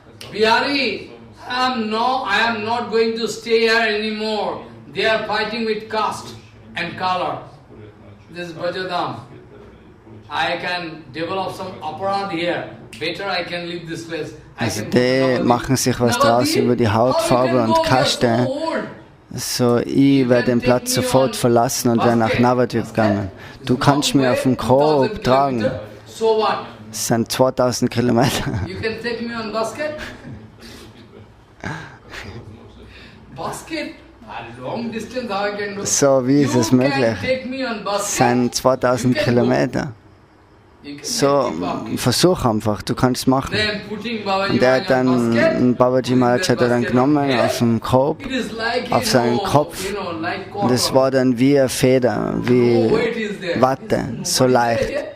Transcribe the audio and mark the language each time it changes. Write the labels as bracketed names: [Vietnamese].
[English] Bihari, I am not going to stay here anymore. They are fighting with caste and color. This is Brajadam. I can develop some aparad here. Better I can leave this place. [German] Also die machen sich was draus über die Hautfarbe und Kaste. So, ich werde den Platz sofort verlassen und werde nach Navadvip gegangen. Du kannst mir auf dem Korb tragen. Das sind 2000 Kilometer. [English] You can take me on basket? Basket? A long distance, how I can do? [German] So, wie ist es möglich? Das sind 2000 Kilometer. So, versuch einfach, du kannst machen. Und er hat dann, Babaji Maharaj hat er dann genommen auf den Kopf, auf seinen Kopf. Und es war dann wie eine Feder, wie Watte, so leicht.